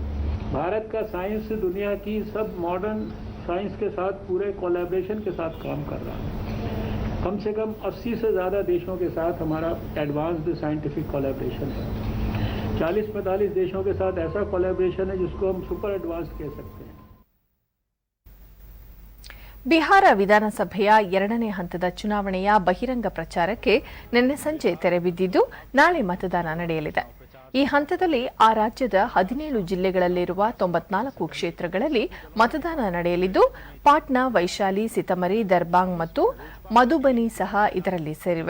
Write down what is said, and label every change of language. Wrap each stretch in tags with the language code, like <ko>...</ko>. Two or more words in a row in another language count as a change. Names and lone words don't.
<hi>भारत का साइंस दुनिया की सब</hi> <en>modern science</en> <hi>के साथ पूरे कोलैबोरेशन के साथ काम कर रहा है. कम से कम 80 से ज़्यादा देशों के साथ हमारा</hi> <en>advanced scientific collaboration</en> <hi>है. 40-45 देशों के साथ ऐसा कोलैबोरेशन है जिसको हम</hi> <en>super advance</en> <hi>कह सकते हैं.</hi> <kn>ಬಿಹಾರ ವಿಧಾನಸಭೆಯ 2ನೇ ಹಂತದ ಚುನಾವಣೆಯ ಬಹಿರಂಗ ಪ್ರಚಾರಕ್ಕೆ ನಿನ್ನೆ ಸಂಜೆ ತೆರೆ ಬಿದ್ದಿದ್ದು ನಾಳೆ ಮತದಾನ ನಡೆಯಲಿದೆ. ಈ ಹಂತದಲ್ಲಿ ಆ ರಾಜ್ಯದ 17 ಜಿಲ್ಲೆಗಳಲ್ಲಿರುವ 94 ಕ್ಷೇತ್ರಗಳಲ್ಲಿ ಮತದಾನ ನಡೆಯಲಿದ್ದು ಪಾಟ್ನಾ, ವೈಶಾಲಿ, ಸಿತಮರಿ, ದರ್ಬಾಂಗ್ ಮತ್ತು ಮಧುಬನಿ ಸಹ ಇದರಲ್ಲಿ ಸೇರಿವೆ.</kn>